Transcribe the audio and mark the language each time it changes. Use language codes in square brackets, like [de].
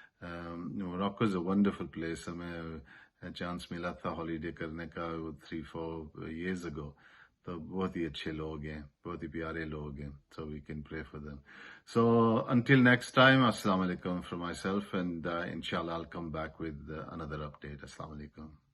[en] Morocco is a wonderful place. [ur] ہمیں chance ملا تھا ہالیڈے کرنے کا [en] 3-4 years ago. [ur] تو بہت ہی اچھے لوگ ہیں، بہت ہی پیارے لوگ ہیں. [en] So we can pray for them. So until next time, Assalamu alaikum from myself, and inshallah I'll come back with another update. Assalamu alaikum.